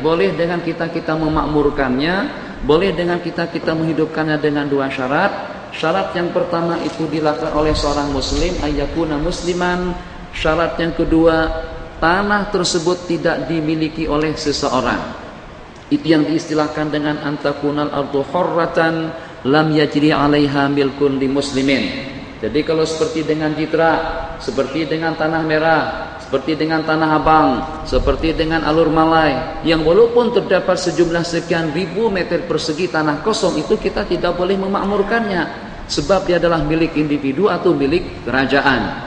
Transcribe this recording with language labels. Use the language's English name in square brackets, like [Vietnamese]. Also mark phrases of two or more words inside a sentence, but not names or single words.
[Malay] Boleh dengan kita memakmurkannya, boleh dengan kita menghidupkannya dengan dua syarat. Syarat yang pertama itu dilakukan oleh seorang muslim, [Arabic] أن يكون مسلما. [Malay] Syarat yang kedua, tanah tersebut tidak dimiliki oleh seseorang. Itu yang diistilahkan dengan [Arabic] أن تكون الأرض حرة لم يجر عليها ملك لمسلم. [Malay] Jadi kalau seperti dengan Jitra, seperti dengan Tanah Merah, seperti dengan Tanah Abang, seperti dengan Alur Malai, yang walaupun terdapat sejumlah sekian ribu meter persegi tanah kosong, itu kita tidak boleh memakmurkannya, sebab dia adalah milik individu atau milik kerajaan.